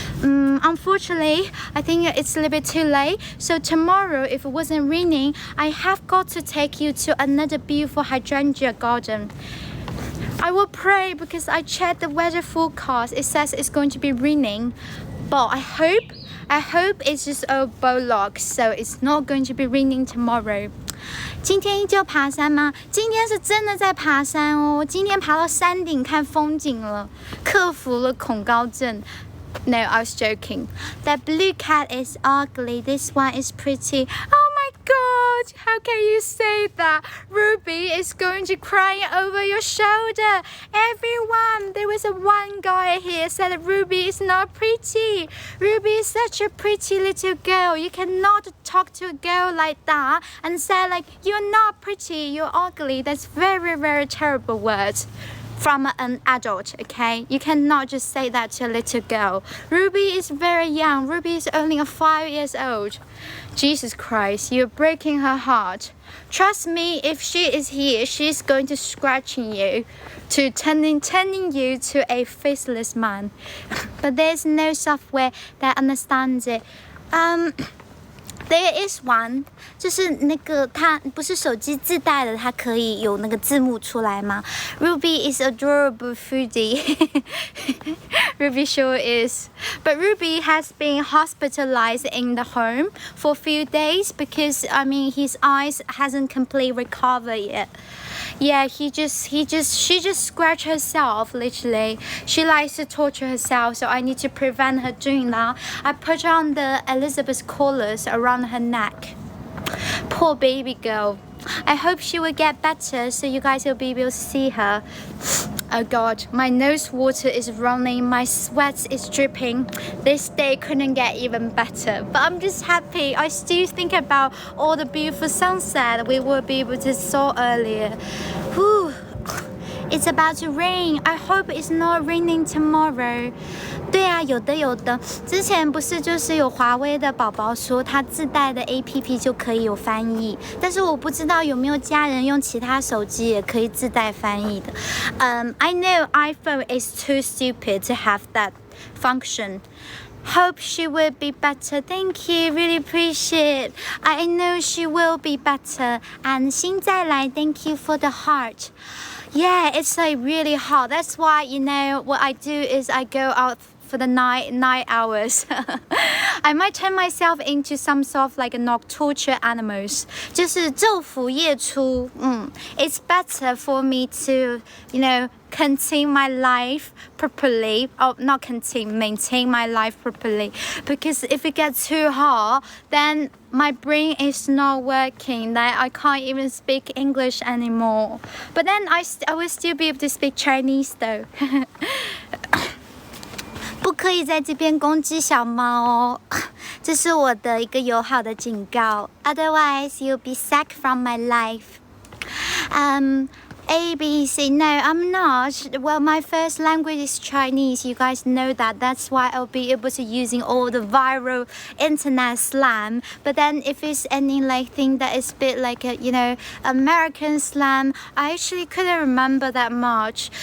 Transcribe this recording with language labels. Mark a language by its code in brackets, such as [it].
[en] Unfortunately, I think it's a little bit too late. So tomorrow, if it wasn't raining, I have got to take you to another beautiful hydrangea garden. I will pray because I checked the weather forecast. It says it's going to be raining, but I hope it's just a bollock, so it's not going to be raining tomorrow. [zh] 今天依旧爬山吗？今天是真的在爬山哦。今天爬到山顶看风景了，克服了恐高症。 [en] No, I was joking. That blue cat is ugly. This one is pretty. Oh my god, God, how can you say that? Ruby is going to cry over your shoulder. Everyone, there was one guy here said that Ruby is not pretty. Ruby is such a pretty little girl. You cannot talk to a girl like that and say like, you're not pretty, you're ugly. That's very, very terrible words from an adult, okay? You cannot just say that to a little girl. Ruby is very young. Ruby is only 5 years old. Jesus Christ, you're breaking her heart. Trust me, if she is here, she's going to scratching you, to turning you to a faceless man. But there's no software that understands it. There is one， [zh] 就是那个它不是手机自带的，它可以有那个字幕出来吗 ？ [en] Ruby is adorable foodie. Ruby sure is. But Ruby has been hospitalized in the home for a few days because his eyes hasn't completely recovered yet. Yeah, she just scratched herself, literally. She likes to torture herself, so I need to prevent her doing that. I put on the Elizabeth collars around her neck. Poor baby girl. I hope she will get better so you guys will be able to see her. Oh God, my nose water is running, my sweat is dripping. This day couldn't get even better, but I'm just happy. I still think about all the beautiful sunset we will be able to saw earlier. Whew. It's about to rain. I hope it's not raining tomorrow. [zh] 对啊，有的。之前不是就是有华为的宝宝说他自带的 APP 就可以有翻译，但是我不知道有没有家人用其他手机也可以自带翻译的。 [en] I know iPhone is too stupid to have that function. Hope she will be better. Thank you, really appreciate. I know she will be better. And 心再来 thank you for the heart. Yeah, it's like really hot. That's why, what I do is I go out for the night hours. I might turn myself into some sort of like a nocturnal animals. [zh] 就是昼伏夜出. [en] It's better for me to, contain my life properly. Oh, not contain, maintain my life properly. Because if it gets too hot, then my brain is not working. That I can't even speak English anymore. But then I will still be able to speak Chinese though. [zh] 不可以在这边攻击小猫哦，这是我的一个友好的警告。 [en] Otherwise, you'll be sacked from my life. A, B, C. No, I'm not. Well, my first language is Chinese. You guys know that. That's why I'll be able to using all the viral internet slang. But then if it's any thing that is a bit like a, American slang, I actually couldn't remember that much.